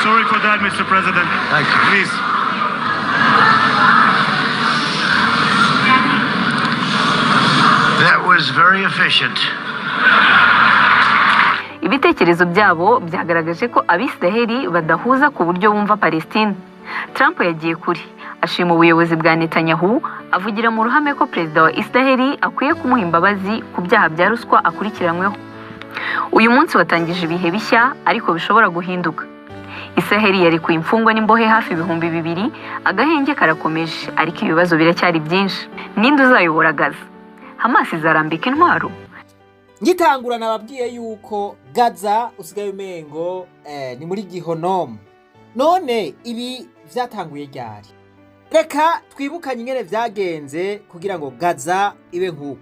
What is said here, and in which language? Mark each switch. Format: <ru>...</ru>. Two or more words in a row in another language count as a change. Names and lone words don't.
<en>for that, Mr. President. Thank you. Please. That was very efficient.</en> <rw>ibitekerezo byabo byagaragaje ko abisiraheli badahuza ku buryo bumva Palestina. Trump yagiye kure ashima ubuyobozi bwa Netanyahu, avugira mu ruhame ko perezida wa Isiraheli akwiye kumuha imbabazi ku byaha bya ruswa akurikiranyweho. Uyu munsi watangije ibihe bishya ariko bishobora guhinduka. Isiraheli yarekuye imfungwa n'imbohe hafi 2,000, agahenge karakomeje ariko ibibazo biracyari byinshi. Ninde uzayobora Gaza? Hamas izarambika intwaro?</rw> <rn>Ngitangura nababwiye yuko Gaza usigaye umengo ni muri gihonomo. None ibi vyatanguye ryari? Reka twibukanye ingene vyagenze kugira ngo Gaza ibe nkuko.</rn>